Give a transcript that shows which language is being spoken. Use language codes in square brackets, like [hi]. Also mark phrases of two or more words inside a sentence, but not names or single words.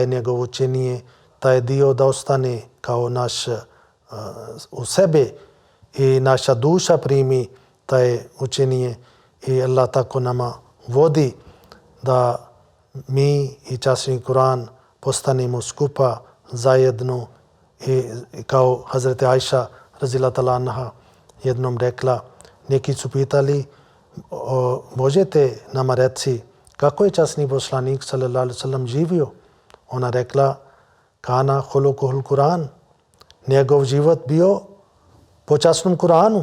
[bs] njegov učenje, taj dio da ostane kao naš u sebe i naša duša primi taj učenje i Allah tako nama vodi da mi i časni Kur'an postanemo skupa zajedno i kao Hazreti Ajša [ar] رضي الله تعالى عنها [bs] jednom rekla, neki su pitali, možete nama reći kako je časni poslanik [ar] صلى الله عليه وسلم [bs] živio? Ona rekla, [ar] كان خلقه القرآن, [bs] njegov život bio po časnom Kur'anu.